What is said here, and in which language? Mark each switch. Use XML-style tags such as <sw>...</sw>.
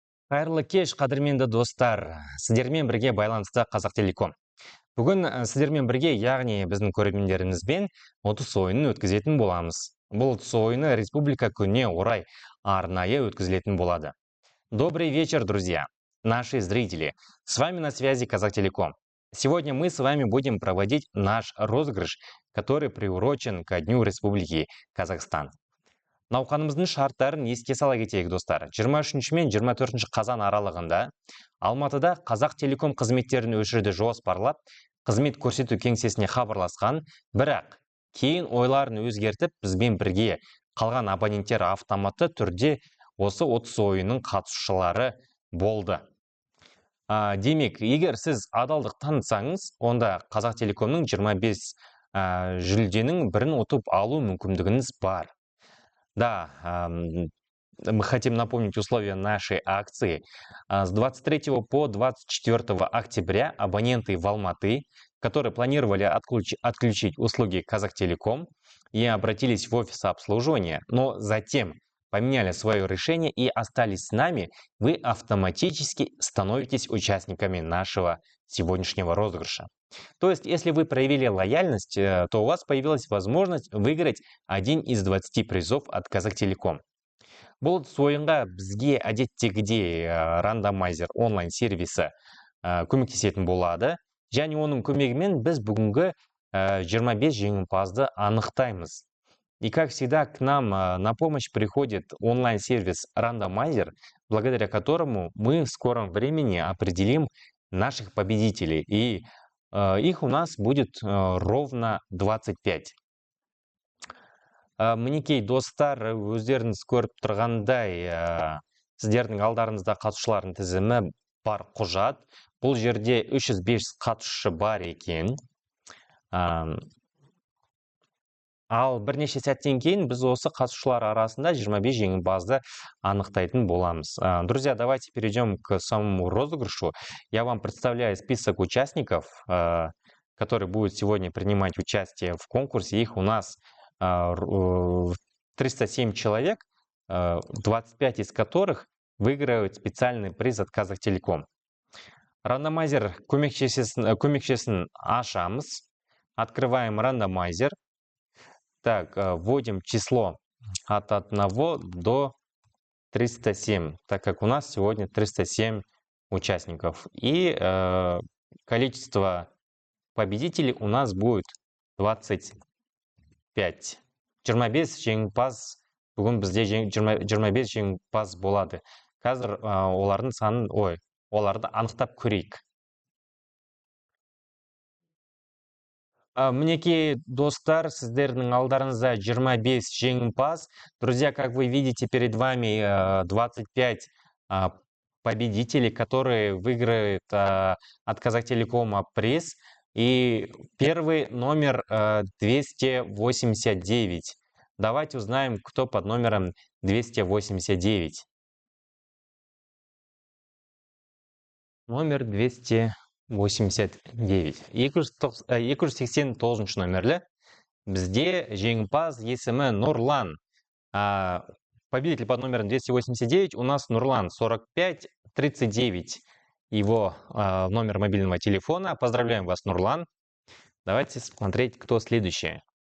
<kk>Қайырлы кеш, қадірменді достар. Сіздермен бірге байланысты Қазақтелеком. Бүгін сіздермен бірге, яғни біздің көрермендерімізбен 30 ойынын өткізетін боламыз. Бұл 30 ойыны республика күніне орай арнайы өткізілетін болады.</kk> <ru>Добрый вечер, друзья, наши зрители. С вами на связи Казахтелеком. Сегодня мы с вами будем проводить наш розыгрыш, который приурочен ко Дню Республики Казахстан.</ru> <kk>Науқанымыздың шарттарын еске сала кетейік, достар. 23 мен 24 қазан аралығында Алматыда Қазақтелеком қызметтерін өшіруді жоспарлап, қызмет көрсету кеңсесіне хабарласқан, бірақ кейін ойларын өзгертіп, бізбен бірге қалған абоненттер автоматты түрде осы 30 ойынның қатысушылары болды. Демек, егер сіз адалдық танытсаңыз, онда Қазақтелекомның 25 жүлденің бірін ұтып алу мүмкіндігіңіз бар.</kk> <ru>Да, мы хотим напомнить условия нашей акции. С 23 по 24 октября абоненты в Алматы, которые планировали отключить услуги Казахтелеком и обратились в офис обслуживания, но затем поменяли свое решение и остались с нами, вы автоматически становитесь участниками нашего сегодняшнего розыгрыша. То есть, если вы проявили лояльность, то у вас появилась возможность выиграть один из 20 призов от Казахтелеком.</ru> <kk>Бұл ойынға бізге әдеттегідей рандомайзер онлайн-сервисі көмектесетін болады. Және оның көмегімен біз бүгінгі 25 жеңімпазды анықтаймыз.</kk> <ru>И как всегда к нам на помощь приходит онлайн-сервис рандомайзер, благодаря которому мы в скором времени определим наших победителей. И их у нас будет ровно 25.</ru> <kk>Мінекей достар, өздеріңіз көріп тұрғандай, сіздердің алдарыңызда қатысушылардың тізімі бар құжат. Бұл жерде 305 қатысушы бар екен. Ал бірнеше сәттен кейін біз осы қатысушылар арасында 25 жеңімпазды анықтайтын боламыз.</kk> <ru>Друзья, давайте перейдем к самому розыгрышу. Я вам представляю список участников, которые будут сегодня принимать участие в конкурсе. Их у нас 307 человек, 25 из которых выиграют специальный приз от Казахтелеком.</ru> <kk>Рандомайзер көмекшесін ашамыз.</kk> <ru>Открываем рандомайзер. Так, вводим число от 1 до 307, так как у нас сегодня 307 участников. И количество победителей у нас будет 25.</ru> <kk>25 жеңімпаз, бүгін бізде 25 жеңімпаз болады. Қазір олардың санын, оларды анықтап көрейік. Мінекей, достар, сіздердің алдарыңызда 25 жеңімпаз.</kk> <ru>Друзья, как вы видите, перед вами 25 победителей, которые выиграют от Казахтелекома приз. И первый номер 289. Давайте узнаем, кто под номером 289.</ru> <kk>Номер 289. 289 номерлі. Бізде жеңімпаз есімі Нурлан.</kk> <ru>Победитель под номером 289 у нас Нурлан, 4539. Его номер мобильного телефона. Поздравляем вас, Нурлан. Давайте смотреть, кто следующий.</ru>